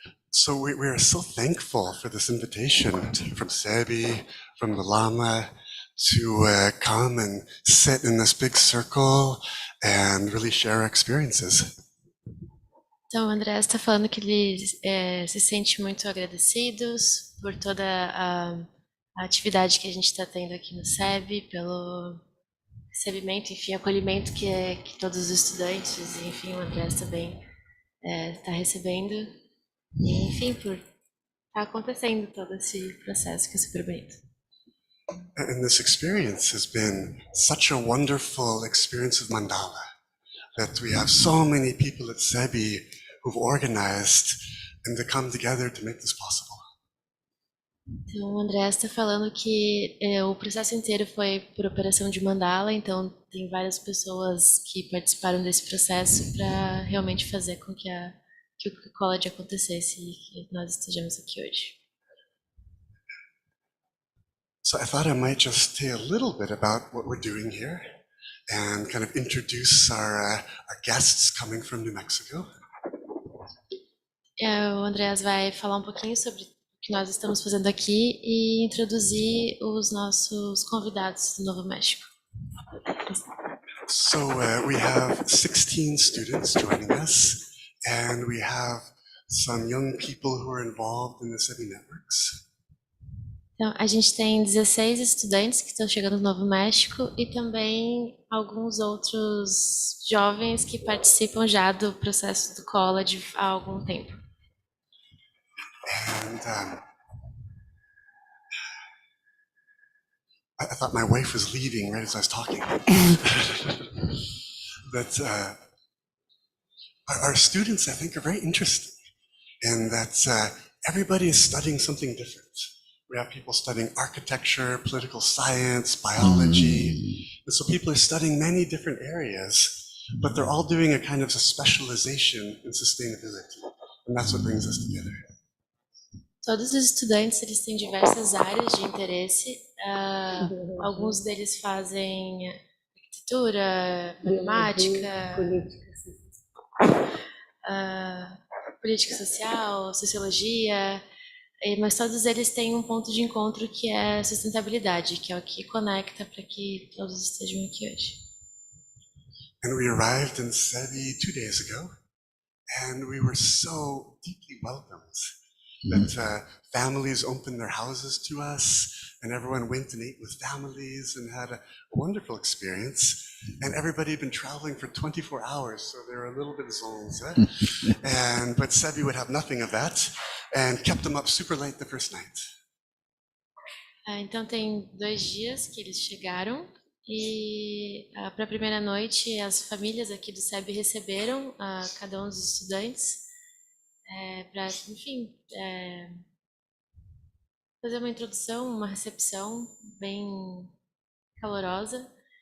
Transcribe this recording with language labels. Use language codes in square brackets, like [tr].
[en] So we are so thankful for this invitation from Sebi, from the Lama, to come and sit in this big circle and really share our experiences. [pt] Então, o André está falando que ele se sente muito agradecidos por toda a atividade que a gente está tendo aqui no SEB, pelo recebimento, enfim, acolhimento que todos os estudantes, enfim, o André também está recebendo, e, enfim, por estar acontecendo todo esse processo que é super bonito. [en] And this experience has been such a wonderful experience of mandala, that we have so many people at SEBI who've organized and to come together to make this possible. [pt] Então, o André está falando que o processo inteiro foi por operação de mandala, então tem várias pessoas que participaram desse processo para realmente fazer com que o ecologia acontecesse e que nós estejamos aqui hoje. [en] So I thought I might just say a little bit about what we're doing here, and kind of introduce our guests coming from New Mexico. [pt] O Andreas vai falar um pouquinho sobre o que nós estamos fazendo aqui e introduzir os nossos convidados do Novo México. [en] So we have 16 students joining us, and we have some young people who are involved in the SEBI networks. [pt] Então, a gente tem 16 estudantes que estão chegando no Novo México e também alguns outros jovens que participam já do processo do college há algum tempo. [en] And I thought my wife was leaving right as I was talking. But our students, I think, are very interesting in that everybody is studying something different. We have people studying architecture, political science, biology. And so people are studying many different areas, but they're all doing a kind of a specialization in sustainability. And that's what brings us together. [pt] Todos os estudantes, eles têm diversas áreas de interesse. Alguns deles fazem arquitetura, matemática, política social, sociologia, mas todos eles têm um ponto de encontro que é sustentabilidade, que é o que conecta para que todos estejam aqui hoje. [en] And we arrived in SEBI 2 days ago, and we were so deeply welcomed that families opened their houses to us, and everyone went and ate with families and had a wonderful experience. And everybody had been traveling for 24 hours, so they were a little bit zoned. But SEBI would have nothing of that, and kept them up super late the first night. [pt] Então tem 2 dias que eles chegaram e para a primeira noite as famílias aqui do SEBI receberam cada um dos estudantes para, enfim, fazer uma introdução, uma recepção bem calorosa.